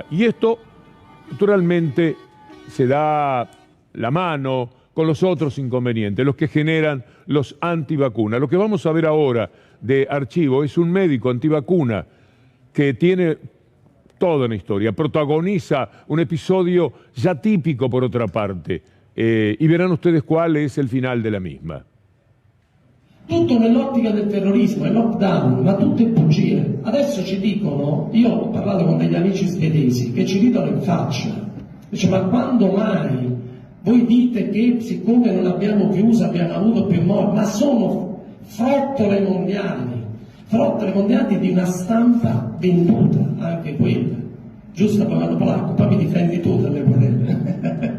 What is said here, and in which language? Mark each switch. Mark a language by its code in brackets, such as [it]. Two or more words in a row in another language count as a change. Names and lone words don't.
[es] Y esto, naturalmente, se da la mano con los otros inconvenientes, los que generan los antivacunas. Lo que vamos a ver ahora de archivo es un médico antivacuna que tiene toda una historia, protagoniza un episodio ya típico por otra parte, y verán ustedes cuál es el final de la misma. [it] Tutto nell'ottica del terrorismo, il lockdown, ma tutte bugie. Adesso ci dicono, io ho parlato con degli amici svedesi che ci ridono in faccia, dice ma quando mai voi dite che siccome non abbiamo chiuso abbiamo avuto più morti, ma sono frottole mondiali di una stampa venduta, anche quella, giusto parlando polacco, poi mi difendi tu dalle querele.